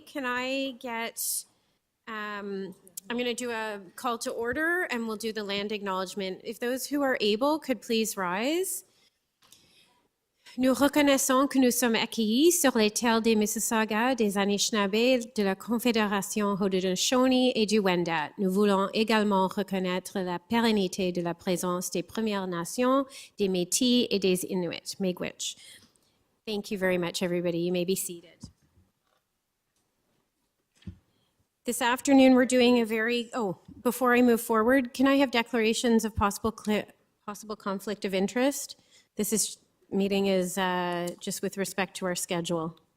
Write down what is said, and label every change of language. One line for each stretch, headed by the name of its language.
English: Can I get, I'm going to do a call to order and we'll do the land acknowledgement. If those who are able could please rise.
French: Nous reconnaissons que nous sommes accueillis sur les terres des Mississauga, des Anishinaabe, de la Confédération Haudenosaunee et du Wendat. Nous voulons également reconnaître la pérennité de la présence des Premières Nations, des Métis et des Inuits, Miigwech.
English: Thank you very much, everybody. You may be seated. This afternoon, we're doing a very, before I move forward, can I have declarations of possible conflict of interest? This meeting is just with respect to our schedule.